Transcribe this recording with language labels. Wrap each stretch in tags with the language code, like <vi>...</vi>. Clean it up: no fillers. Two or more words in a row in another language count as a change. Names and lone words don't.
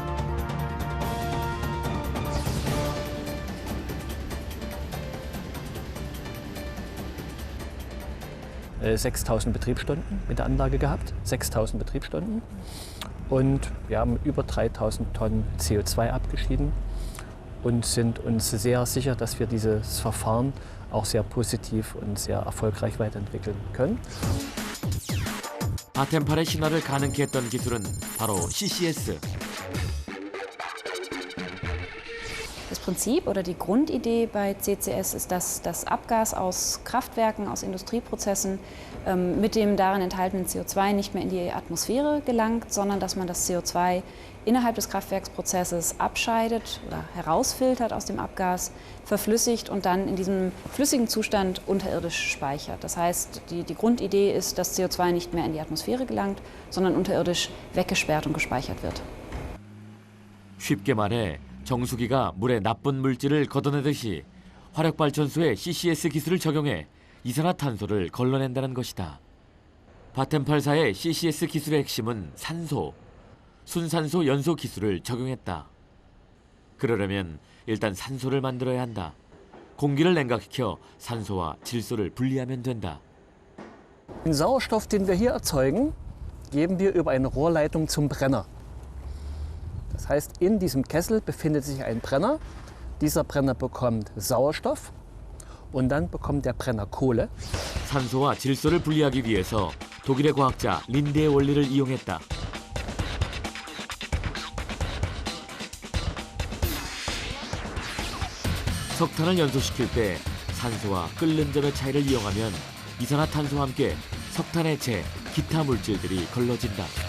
<de>6.000 Betriebsstunden mit der Anlage gehabt, 6.000 Betriebsstunden. Und wir haben über 3.000 Tonnen CO2 abgeschieden und sind uns sehr sicher, dass wir dieses Verfahren auch sehr positiv und sehr erfolgreich weiterentwickeln können.</de> <ko>바텐팔의 신화를 가능케 했던 기술은 바로 CCS.</ko> <de>Das Prinzip oder die Grundidee bei CCS ist, dass das Abgas aus Kraftwerken, aus Industrieprozessen mit dem darin enthaltenen CO2 nicht mehr in die Atmosphäre gelangt, sondern dass man das CO2 innerhalb des Kraftwerksprozesses abscheidet oder herausfiltert aus dem Abgas, verflüssigt und dann in diesem flüssigen Zustand unterirdisch speichert. Das heißt, die Grundidee ist, dass CO2 nicht mehr in die Atmosphäre gelangt, sondern unterirdisch weggesperrt und gespeichert wird.</de> <ko>쉽게 말해 정수기가 물에 나쁜 물질을 걷어내듯이 화력발전소에 CCS 기술을 적용해 이산화탄소를 걸러낸다는 것이다. 바텐팔사의 CCS 기술의 핵심은 산소, 순산소 연소 기술을 적용했다. 그러려면 일단 산소를 만들어야 한다. 공기를 냉각시켜 산소와 질소를 분리하면 된다.</ko> <de>Den Sauerstoff, den wir hier erzeugen, geben wir über eine Rohrleitung zum Brenner. Das heißt, in diesem Kessel befindet sich ein Brenner. Dieser Brenner bekommt Sauerstoff und dann bekommt der Brenner Kohle.</de> <ko>산소와 질소를 분리하기 위해서 독일의 과학자 린데의 원리를 이용했다. 석탄을 연소시킬 때 산소와 끓는 점의 차이를 이용하면 이산화탄소와 함께 석탄의 재, 기타 물질들이 걸러진다.</ko>